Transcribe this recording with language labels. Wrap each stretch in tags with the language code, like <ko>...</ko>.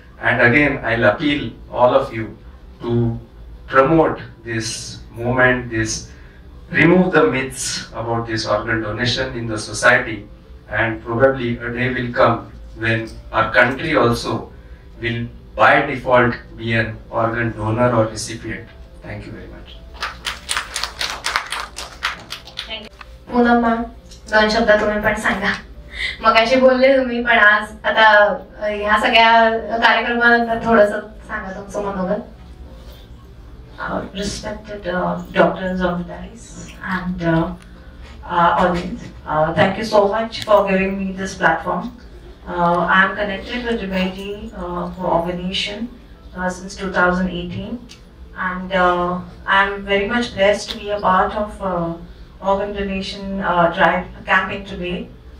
<en>And again, I'll appeal all of you to promote this movement, remove the myths about this organ donation in the society, and probably a day will come when our country also will by default be an organ donor or recipient. Thank you very much.</en> <mr>Poonam ma'am, 2 शब्द तुम्ही पण सांगा. मगाशी बोलले तुम्ही, पण आज आता ह्या सगळ्या कार्यक्रमानंतर थोडंसं सांगा तुमचं मनोगत.</mr> <en>Respected doctors of the dais and audience, thank you so much for giving me this platform. I am connected with Rivaji for organization since 2018, and I am very much blessed to be a part of organ donation drive campaign today.</en>